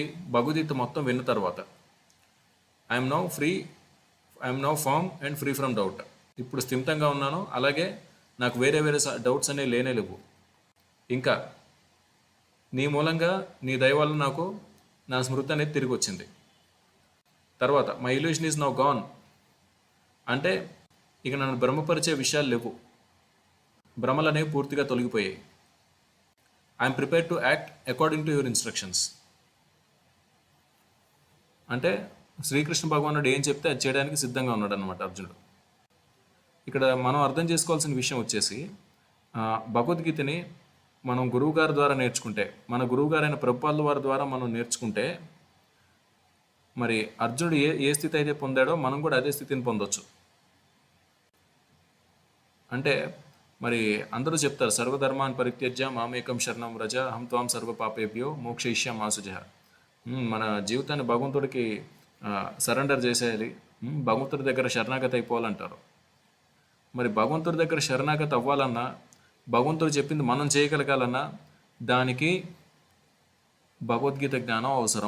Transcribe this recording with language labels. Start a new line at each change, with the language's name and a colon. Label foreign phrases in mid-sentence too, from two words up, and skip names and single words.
Telugu: భగవద్గీత మొత్తం విన్న తర్వాత
English: I'm now firm and free from doubt.
Telugu: ఇప్పుడు స్థిమితంగా ఉన్నాను, అలాగే నాకు వేరే డౌట్స్ అనేవి లేవు. ఇంకా నీ మూలంగా, నీ దయ వల్ల నాకు నా స్మృతి అనేది తిరిగి వచ్చింది.
English: తర్వాత my illusion is now gone,
Telugu: అంటే ఇక నన్ను భ్రమపరిచే విషయాలు లేవు, భ్రమలు అనేవి పూర్తిగా తొలగిపోయాయి.
English: I'm prepare to act according to your instructions.
Telugu: అంటే శ్రీకృష్ణ భగవానుడు ఏం చెప్తే అది చేయడానికి సిద్ధంగా ఉన్నాడు అనమాట అర్జునుడు. ఇక్కడ మనం అర్థం చేసుకోవాల్సిన విషయం వచ్చేసి భగవద్గీతని మనం గురువుగారి ద్వారా నేర్చుకుంటే, మన గురువుగారైన ప్రభుపాదుల వారి ద్వారా మనం నేర్చుకుంటే మరి అర్జునుడు ఏ స్థితి అయితే పొందాడో మనం కూడా అదే స్థితిని పొందొచ్చు. అంటే మరి అందరూ చెప్తారు,
Sanskrit: సర్వధర్మాన్ పరిత్యజ్య మామేకం శరణం వ్రజ అహం త్వాం సర్వ పాపేభ్యో మోక్షయిష్యామి మా శుచః.
Telugu: మన జీవితాన్ని భగవంతుడికి సరెండర్ చేసేయాలి, భగవంతుడి దగ్గర శరణాగతి అయిపోవాలంటారు. మరి భగవంతుడి దగ్గర శరణాగతి అవ్వాలన్నా, భగవంతుడు చెప్పింది మనం చేయగలగాలన్నా దానికి భగవద్గీత జ్ఞానం అవసరం.